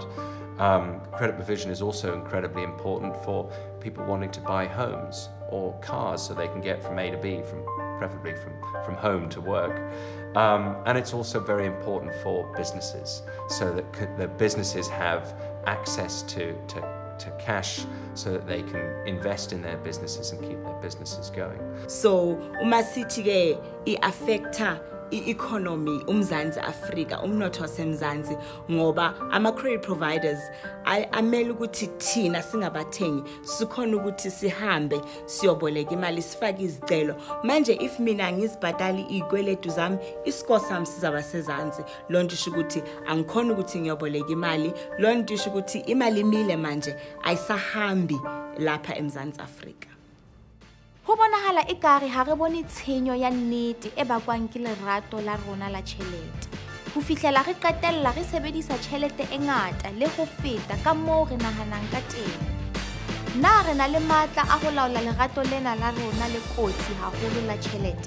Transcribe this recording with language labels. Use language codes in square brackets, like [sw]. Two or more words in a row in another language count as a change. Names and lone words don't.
[en] Credit provision is also incredibly important for people wanting to buy homes or cars so they can get from A to B, preferably from home to work. And it's also very important for businesses, so that the businesses have access to cash so that they can invest in their businesses and keep their businesses going. [zu] So umasithi ke i-affecta i-economy uMzansi Afrika, umnotho waseMzansi, ngoba ama- [en] credit providers [zu] amele ukuthi thina singabathengi sikhona ukuthi sihambe siyoboleka imali, sifake izicelo. Manje if mina ngizibhadali izikweletu zami, isikole sami sizaba sezansi. Lo nto isho ukuthi angikhona ukuthi ngiyoboleka imali. Lo nto isho ukuthi imali imile manje ayisahambi lapha eMzansi Afrika. [st] Ho bonahala ekare ha re bone tshenyo ya nnete e bakwang ke lerato la rona la tjhelete. Ho fihlela re qetella re sebedisa tjhelete e ngata le ho feta ka moo re nahanang ka teng. Na re na le matla a ho laola lerato lena la rona le kotsi haholo la tjhelete?